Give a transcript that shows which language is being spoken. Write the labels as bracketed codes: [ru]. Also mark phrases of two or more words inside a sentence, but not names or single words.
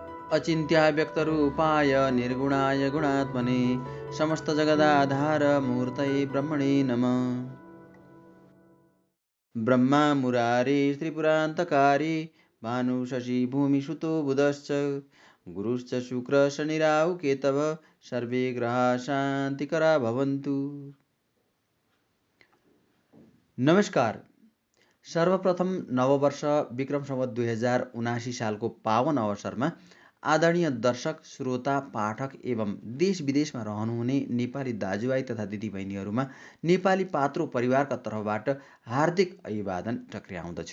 [sa] अचिन्त्याय व्यक्तरूपाय निर्गुणाय गुणात्मने समस्त जगदाधार मूर्तये ब्रह्मणे नमः। ब्रह्मा मुरारे त्रिपुरान्तकारी भानु शशि भूमिसुतो बुधश्च गुरुश्च शुक्र शनिराहु केतव सर्वे ग्रहाः शान्तिकरा भवन्तु। [ne] नमस्कार। सर्वप्रथम नववर्ष विक्रम सम्वत 2079 सालको पावन अवसरमा आदरणीय दर्शक, श्रोता, पाठक एवं देश विदेशमा रहनुहुने नेपाली दाजुभाइ तथा दिदीबहिनीहरूमा नेपाली पात्रो परिवारका तर्फबाट हार्दिक अभिवादन टक्र्याउँदछु।